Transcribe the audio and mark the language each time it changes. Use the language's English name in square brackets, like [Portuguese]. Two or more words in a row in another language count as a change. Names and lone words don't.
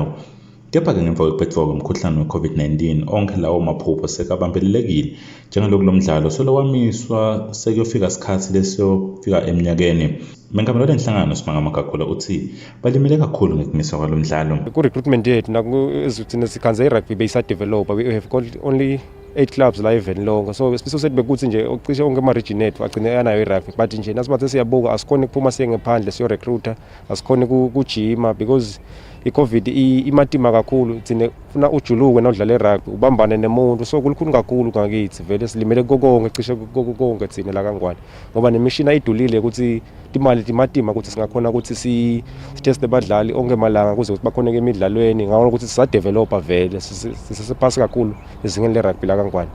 [Swati] Kepha-ke ngemva kwekuphetfwa komkhuhlane we-COVID-19 onke lawo maphupho sekabambelelekile njengaloku lo mdlalo solo wamiswa sekuyofika sikhathi lesiyofika eminyakeni. Mengamelo lenhlangano Simanga Magagula uthi balimele kakhulu ngekumiswa kwalo mdlalo. Ku-recruitment yethu naku-Eswatini sikhanze i-rugby beyisadevelopa. [English] We have got only 8 clubs [Swati] la even lonke, so isifiso sethu bekuthi nje ocishe onke ama-region ethu agcine anayo i-rugby, but nje nasibathe siyabuka asikhoni ukuphuma siye ngephandle siyo-recruiter, asikhoni kujima because i-COVID imatima kakhulu. Thina funa ujuluke nawudlala i-rugby ubambane nemuntu, so kulikhulu kakhulu ngakithi vele silimele konke cishe konke thina la kaNgwane ngoba nemishini ayidulile ukuthi imali timatima ukuthi singakhona ukuthi siteste badlali onke malanga kuze ukuthi bakhona emidlalweni ngawona ukuthi sisadevelopa vele sisephasi kakhulu ezingeni le-rugby la kaNgwane.